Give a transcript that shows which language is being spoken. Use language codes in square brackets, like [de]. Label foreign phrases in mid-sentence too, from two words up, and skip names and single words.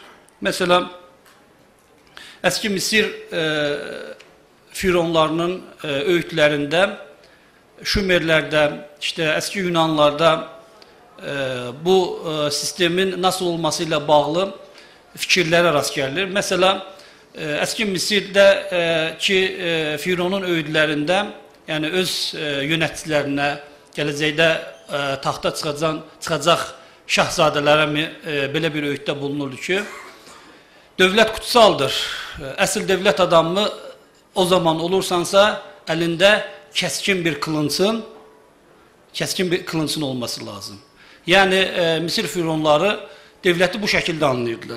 [tr] Mesela eski Mısır fironlarının öğütlerinde, Şumerlerde, işte eski Yunanlarda bu sistemin nasıl olmasıyla bağlı fikirlere rast gelir. Mesela eski Mısır'daki fironun öğütlerinde, yani öz yöneticilerine, [az] gələcəkdə taxta çıxacaq şahzadələrə belə bir [tr] öğütdə bulunurdu ki, devlet kutsaldır. Əsl devlet adamı o zaman olursansa elinde keskin bir kılıncın olması lazım. Yani Mısır fironları devleti bu şekilde anlıyordular.